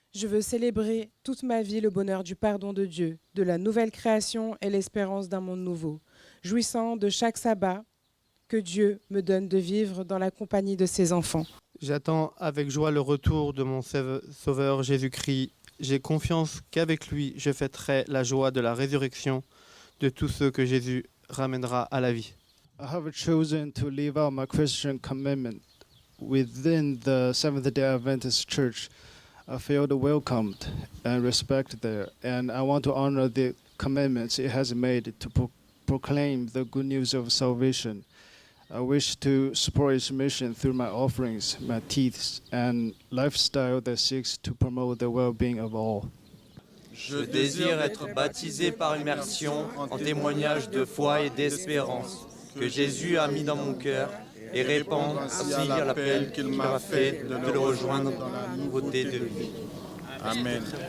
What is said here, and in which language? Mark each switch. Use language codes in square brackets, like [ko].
[fr] Je veux célébrer toute ma vie le bonheur du pardon de Dieu, de la nouvelle création et l'espérance d'un monde nouveau, jouissant de chaque sabbat que Dieu me donne de vivre dans la compagnie de ses enfants. J'attends avec joie le retour de mon Sauveur Jésus-Christ. J'ai confiance qu'avec lui, je fêterai la joie de la résurrection de tous ceux que Jésus ramènera à la vie. [en] I have chosen to live out my Christian commitment within the Seventh-day Adventist Church. I feel welcomed and respected there, and I want to honor the commitments it has made to proclaim the good news of salvation. I wish to support its mission through my offerings, my tithes, and lifestyle that seeks to promote the well-being of all. [fr] Je désire être baptisé par immersion en témoignage de foi et d'espérance que Jésus a mis dans mon cœur et répondre ainsi à l'appel qu'il m'a fait de le rejoindre dans la nouveauté de vie. Amen.